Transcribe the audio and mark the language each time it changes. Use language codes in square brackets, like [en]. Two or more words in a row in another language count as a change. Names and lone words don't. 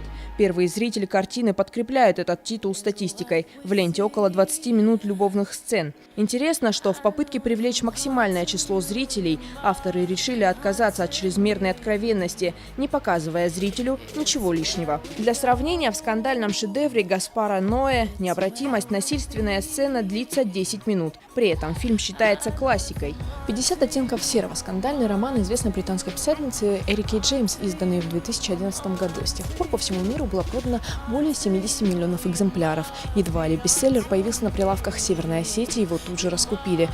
[ru] Первые зрители картины подкрепляют этот титул статистикой. В ленте около 20 минут любовных сцен. Интересно, что в попытке привлечь максимальное число зрителей авторы решили отказаться от чрезмерной откровенности, не показывая зрителю ничего лишнего. Для сравнения, в скандальном шедевре Гаспара Ноэ «Необратимость» насильственная сцена длится 10 минут. При этом фильм считается классикой. «50 оттенков серого» – скандальный роман известной британской писательницы Эрики Джеймс, изданный в 2011 году. С тех пор по всему миру было продано более 70 миллионов экземпляров. Едва ли бестселлер появился на прилавках Северной Осетии, его тут же раскупили.